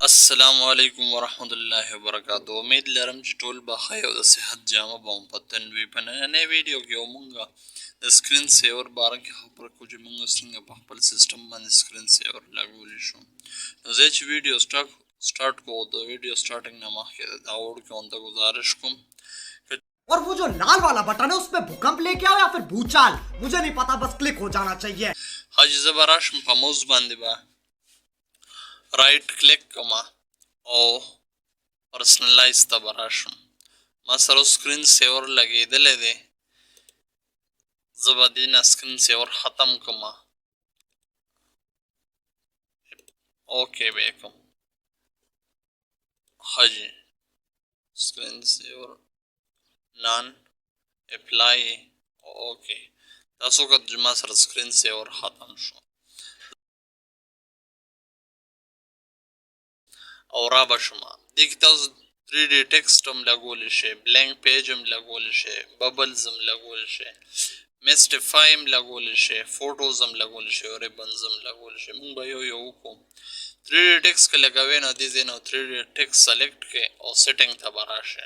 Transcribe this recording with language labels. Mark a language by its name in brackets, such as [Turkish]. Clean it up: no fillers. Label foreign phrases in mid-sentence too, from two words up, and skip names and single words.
[Arabic] السلام علیکم ورحمت الله وبرکاتہ. [Pashto] امید لرم چې ټول به ښه او د صحت جامه به مو په تن وي. په نننۍ ویډیو کې مونږ د [English] screen saver [Pashto] باره کې خبره کوو چې مونږ څنګه په خپل سیسټم باندې سکرین سیور لګولی شو. نو زه چې [English] video start [Pashto] کوو د [English] video starting [Pashto] نه مخکې دا وړوکی غونته گزارش کوم. [Hindi] और वो जो लाल वाला बटन है उस पे भूकंप लेके आओ या फिर भूचाल, मुझे नहीं पता, बस क्लिक हो जाना चाहिए. [Pashto] حاجی زه به راشم په موز باندې به [English] right click [Pashto] کوم او پرسنلایز ته به راشم. ما سره [English] screen saver [Pashto] لګېدلی دی. زه به دې نه [English] screen saver [Pashto] ختم کوم. اوکې به یې کوم. حاجی [English] screen saver none apply okay. [Pashto] تاسو که ما سره [English] screen saver [Pashto] ختم شو او را به شما دې کې تاسو [English] 3D text [Pashto] هم لګولی شئ، [English] blank page [Pashto] هم لګولی شئ، ببلز هم لګولی شئ، میسټیفای هم لګولی شئ، فوټوز هم لګولی شئ او ریبنز هم لګولی شئ. مونږ به یو یو وکړو. [English] 3D text [Pashto] که لګوئ نو دې ځای نه [English] 3D text [Pashto] سلیکټ کړئ او سیټینګ ته به راشئ.